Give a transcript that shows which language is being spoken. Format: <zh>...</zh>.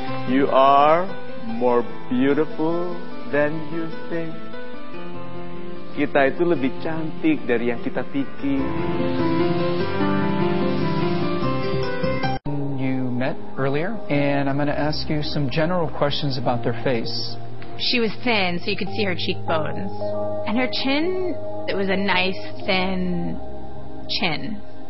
<en>You are more beautiful than you think.</en> <id>Kita itu lebih cantik dari yang kita pikir.</id> <en>You met earlier, and I'm going to ask you some general questions about their face. She was thin, so you could see her cheekbones. And her chin, it was a nice, thin chin.</en>